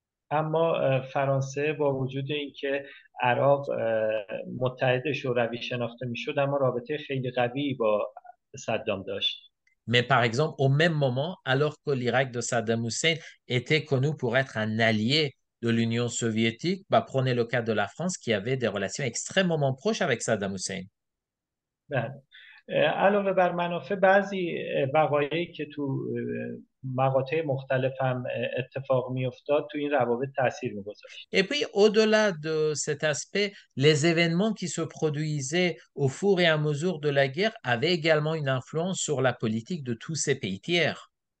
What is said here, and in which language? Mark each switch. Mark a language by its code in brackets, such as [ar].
[fa] اما فرانسه با وجود اینکه عراق متحد شوروی شناخته میشد، اما رابطه خیلی قوی با صدام داشت. [fr] Mais par exemple, au même moment, alors que l'Irak de Saddam Hussein était connu pour être un allié de l'Union soviétique, bah, prenez le cas de la France qui avait des relations extrêmement proches avec Saddam Hussein. [fa] بله. علاوه بر منافع، بعضی وقایعی که تو مقاطع مختلف هم اتفاق میافتاد تو این روابط تاثیر میگذاشت. [fr] Et puis, au-delà de cet aspect, les événements qui se produisaient au fur et à mesure de la guerre avaient également une influence sur la politique de tous ces pays tiers.